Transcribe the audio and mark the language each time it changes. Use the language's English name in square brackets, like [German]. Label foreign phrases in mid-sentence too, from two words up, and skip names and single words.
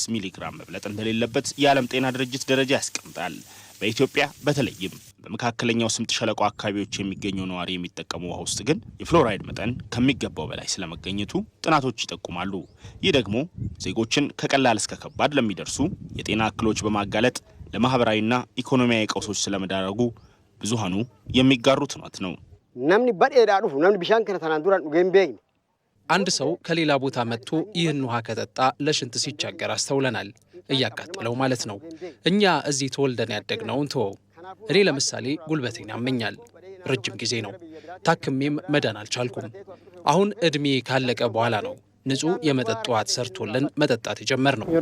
[Amharic] ሚሊ ግራም መብለጥ እንደሌለበት የዓለም ጤና ድርጅት ደረጃ ያስቀምጣል። በኢትዮጵያ በተለይም በመካከለኛው ስምጥ ሸለቆ አካባቢዎች የሚገኘው ነዋሪ የሚጠቀሙ ውሃ ውስጥ ግን የፍሎራይድ መጠን ከሚገባው በላይ ስለመገኘቱ ጥናቶች ይጠቁማሉ። ይህ ደግሞ ዜጎችን ከቀላል እስከ ከባድ ለሚደርሱ የጤና እክሎች በማጋለጥ ለማህበራዊና ኢኮኖሚያዊ ቀውሶች ስለመዳረጉ ብዙሃኑ የሚጋሩት እውነት ነው። [Oromo] namni badheedhaa dhufu namni bishaan kana tanaan duraan dhugee hin beekne [Amharic] አንድ ሰው ከሌላ ቦታ መጥቶ ይህን ውሃ ከጠጣ ለሽንት ሲቸገር አስተውለናል። እያቃጠለው ማለት ነው። እኛ እዚህ ተወልደን ያደግነውን ተወው። እኔ ለምሳሌ ጉልበቴን ያመኛል። ረጅም ጊዜ ነው። ታክሜም መዳን አልቻልኩም። አሁን እድሜ ካለቀ በኋላ ነው ንጹህ የመጠጥ ውሃ ሰርቶልን መጠጣት የጀመርነው።